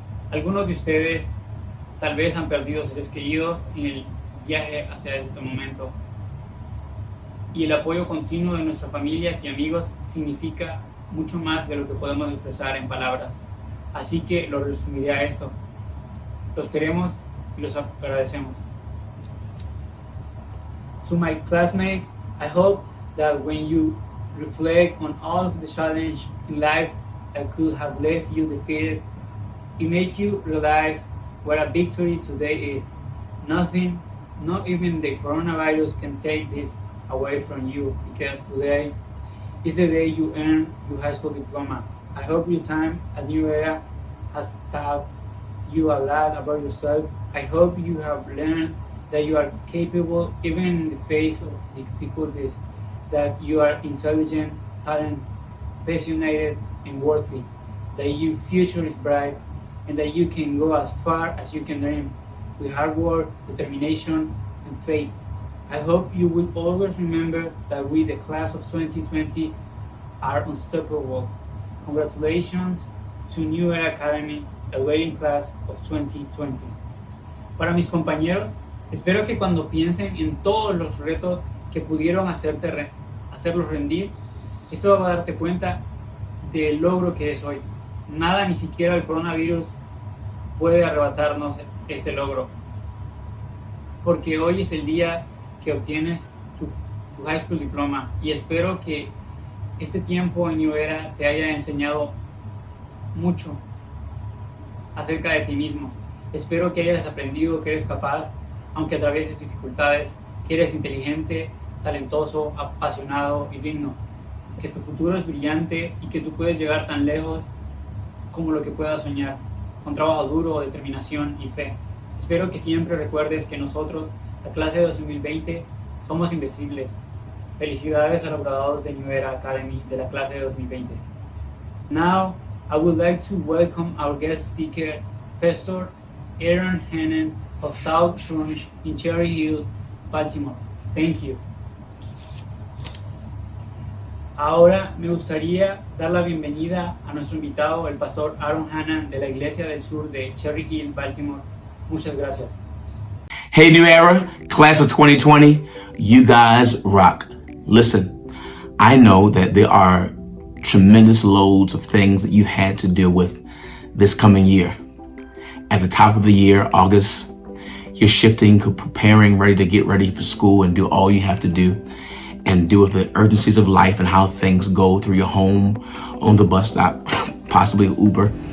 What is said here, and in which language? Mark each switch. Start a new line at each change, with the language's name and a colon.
Spanish: Algunos de ustedes tal vez han perdido seres queridos en el viaje hacia este momento y el apoyo continuo de nuestras familias y amigos significa mucho más de lo que podemos expresar en palabras. Así que lo resumiré a esto. Los queremos y los agradecemos.
English: To my classmates, I hope that when you reflect on all of the challenge in life that could have left you defeated, it makes you realize what a victory today is. Nothing, not even the coronavirus, can take this away from you because today is the day you earn your high school diploma. I hope your time at New Era has taught you a lot about yourself. I hope you have learned that you are capable even in the face of difficulties, that you are intelligent, talented, passionate, and worthy, that your future is bright, and that you can go as far as you can dream with hard work, determination, and faith. I hope you will always remember that we, the class of 2020, are unstoppable. Congratulations to New Era Academy, the waiting class of 2020.
Spanish: Para mis compañeros, espero que cuando piensen en todos los retos que pudieron hacerlos rendir, esto va a darte cuenta del logro que es hoy. Nada, ni siquiera el coronavirus, puede arrebatarnos este logro. Porque hoy es el día que obtienes tu
English: high school diploma
Spanish: y espero que este tiempo en New Era te haya enseñado mucho acerca de ti mismo. Espero que hayas aprendido que eres capaz, aunque atravieses dificultades, que eres inteligente, talentoso, apasionado y digno, que tu futuro es brillante y que tú puedes llegar tan lejos como lo que puedas soñar, con trabajo duro, determinación y fe. Espero que siempre recuerdes que nosotros, la clase de 2020, somos invencibles. Felicidades a los graduados de New Era Academy de la clase de 2020.
English: Now, I would like to welcome our guest speaker, Pastor Aaron Hannan of South Church in Cherry Hill, Baltimore. Thank you.
Spanish: Ahora me gustaría dar la bienvenida a nuestro invitado, el pastor Aaron Hannan de la Iglesia del Sur de Cherry Hill, Baltimore. Muchas gracias.
English: Hey, New Era, class of 2020, you guys rock. Listen, I know that there are tremendous loads of things that you've had to deal with this coming year. At the top of the year, August, you're shifting, preparing, ready to get ready for school and do all you have to do and deal with the urgencies of life and how things go through your home, on the bus stop, possibly Uber.